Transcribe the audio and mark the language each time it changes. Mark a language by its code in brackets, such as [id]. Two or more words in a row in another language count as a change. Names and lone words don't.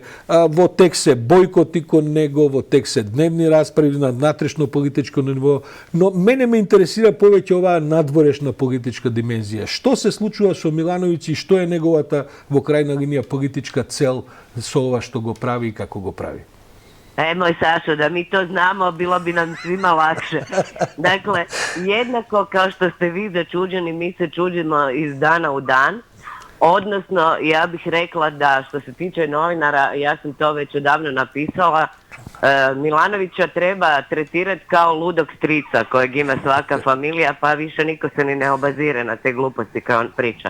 [mk] Во тек се бојкоти кон него, во тек се дневни расправи на внатрешно политичко ниво, но мене ме интересира повеќе оваа надворешна политичка димензија. Што се случува со Милановиќ и што е неговата во крајна линија политичка цел со ова што го прави и како го прави? [hr] Moj Sašo, da mi to znamo, bilo bi nam svima lakše. Dakle, jednako kao što ste vi začuđeni, mi se čuđimo iz dana u dan. Odnosno, ja bih rekla da što se tiče novinara, ja sam to već odavno napisala, Milanovića treba tretirati kao ludog strica kojeg ima svaka familija, pa više niko se ni ne obazire na te gluposti koje on priča.